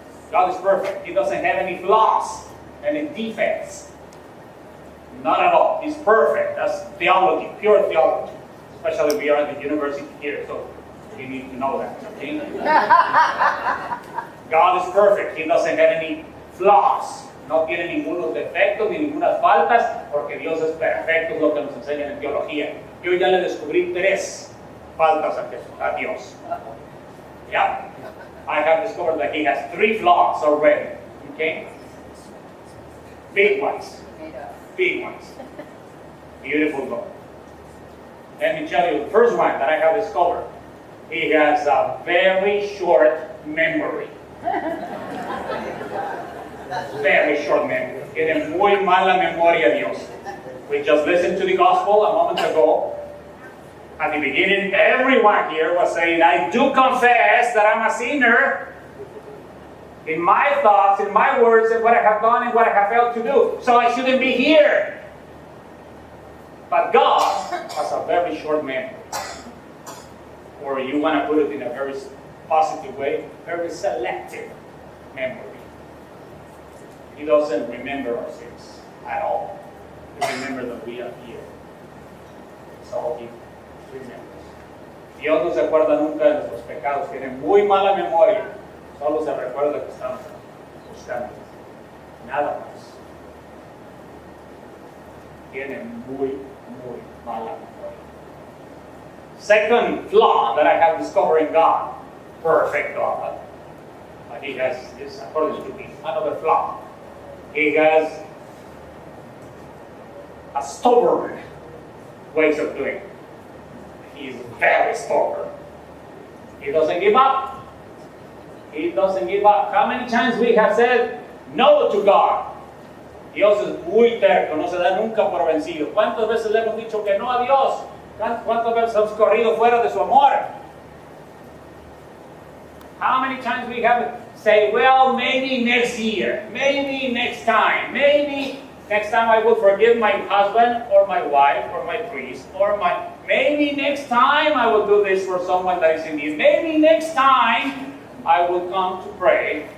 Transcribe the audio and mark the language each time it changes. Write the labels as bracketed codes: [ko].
[en] God is perfect. He doesn't have any flaws, any defects. Not at all. He's perfect. That's theology, pure theology. Especially we are at the university here, so you need to know that. Okay? God is perfect. He doesn't have any flaws. [es] No tiene ningunos defectos ni ninguna faltas, porque Dios es perfecto, es lo que nos enseñan en teología. Yo ya le descubrí 3 faltas a Dios. [en] Yeah? I have discovered that He has 3 flaws already. Okay? Big ones. Big ones. Beautiful God. Let me tell you, the first one that I have discovered, He has a very short memory. Very short memory. [es] Tiene muy mala memoria Dios. [en] We just listened to the gospel a moment ago. At the beginning, everyone here was saying, I do confess that I'm a sinner in my thoughts, in my words, and what I have done and what I have failed to do. So I shouldn't be here. But God has a very short memory. Or you want to put it in a very positive way, very selective memory. He doesn't remember our sins at all. He remembers that we are here. That's all he remembers. [es] Dios no se acuerda nunca de nuestros pecados. Tiene muy mala memoria. Solo se recuerda que estamos buscando. Nada más. Tiene muy mala memoria. [en] Second flaw that I have discovered in God, perfect God, but he has this, according to me, another flaw. He has a stubborn ways of doing it. He's very stubborn. He doesn't give up. He doesn't give up. How many times we have said no to God? [es] Dios es muy terco, no se da nunca por vencido. ¿Cuántas veces le hemos dicho que no a Dios? ¿Cuántas veces hemos corrido fuera de su amor? [en] How many times we have say, well, maybe next year, maybe next time, maybe next time I will forgive my husband or my wife or my priest or maybe next time I will do this for someone that is in need. Maybe next time I will come to pray.